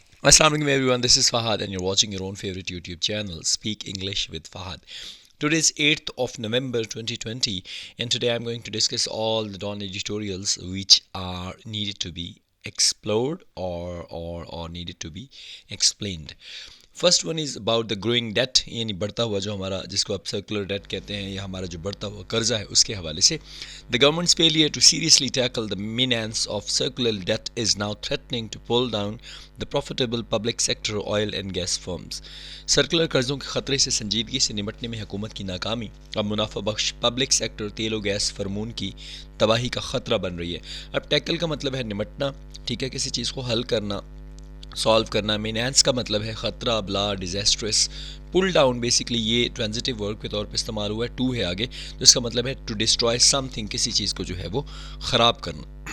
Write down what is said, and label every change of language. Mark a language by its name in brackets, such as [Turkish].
[English] Assalamu alaikum everyone, this is Fahad and you're watching your own favorite YouTube channel, Speak English with Fahad. Today is 8th of November 2020 and today I'm going to discuss all the Dawn editorials which are needed to be explored or needed to be explained. First one is about the growing debt, [Urdu] یعنی بڑھتا ہوا جو ہمارا جس کو آپ circular debt کہتے ہیں یا ہمارا جو بڑھتا ہوا قرضہ ہے اس کے حوالے سے. [English] The government's failure to seriously tackle the menace of circular debt is now threatening to pull down the profitable public sector oil and gas firms. [Urdu] Circular قرضوں کے خطرے سے سنجیدگی سے نمٹنے میں حکومت کی ناکامی اب منافع بخش پبلک سیکٹر تیل و گیس فرمون کی تباہی کا خطرہ بن رہی ہے. اب ٹیکل کا مطلب ہے نمٹنا، ٹھیک ہے، کسی چیز کو حل کرنا، سالو کرنا. مینینس کا مطلب ہے خطرہ، بلا، ڈیزاسٹرس. پل ڈاؤن بیسکلی یہ ٹرانزٹیو ورب کے طور پہ استعمال ہوا ہے، ٹو ہے آگے، تو اس کا مطلب ہے [English] to destroy something, [Urdu] کسی چیز کو جو ہے وہ خراب کرنا.